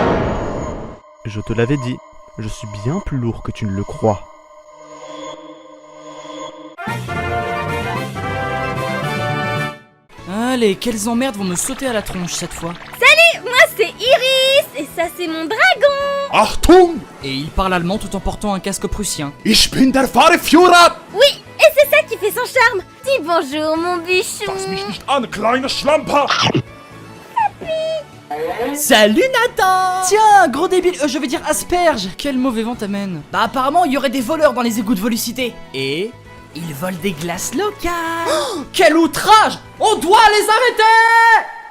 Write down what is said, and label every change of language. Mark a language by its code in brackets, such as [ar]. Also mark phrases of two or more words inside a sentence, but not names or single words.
[fr] Je te l'avais dit, je suis bien plus lourd que tu ne le crois. Allez, quelles emmerdes vont me sauter à la tronche cette fois. Moi c'est Iris et ça c'est mon dragon. [de] Achtung! [fr] Et il parle allemand tout en portant un casque prussien. [de] Ich bin der Fahrführer! [fr] Oui, et c'est ça qui fait son charme. Dis bonjour mon bichon. [de] Fass mich nicht an, kleiner Schlamper! [fr] Salut, Nathan. Tiens, gros débile, je vais dire asperge. Quel mauvais vent t'amène. Bah apparemment, il y aurait des voleurs dans les égouts de Volucité. Et Ils volent des glaces locales. Oh, quel outrage! On doit les arrêter!